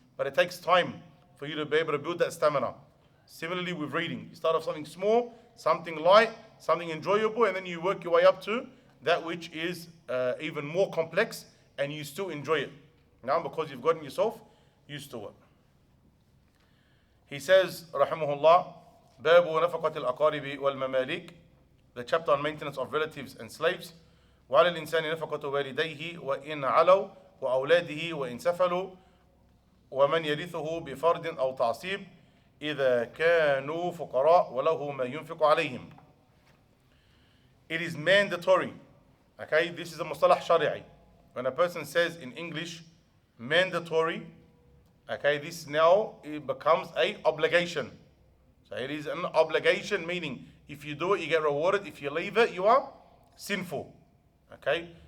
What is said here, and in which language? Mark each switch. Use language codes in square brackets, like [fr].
[en] But it takes time for you to be able to build that stamina. Similarly with reading, you start off something small, something light, something enjoyable, and then you work your way up to that which is even more complex, and you still enjoy it. Now, because you've gotten yourself used to it. He says, rahimahullah, باب نفقة الأقارب والمماليك, the chapter on maintenance of relatives and slaves. [ar] وعلى الإنسان نفقة والديه وإن علوا وأولاده وإن سفلوا ومن يرثه بفرض أو تعصيب إذا كانوا فقراء وله ما ينفق عليهم. [en] It is mandatory. Okay, this is a mustalah shari'i. When a person says in English mandatory, okay, this now it becomes a obligation. So it is an obligation, meaning if you do it, you get rewarded. If you leave it, you are sinful. Okay,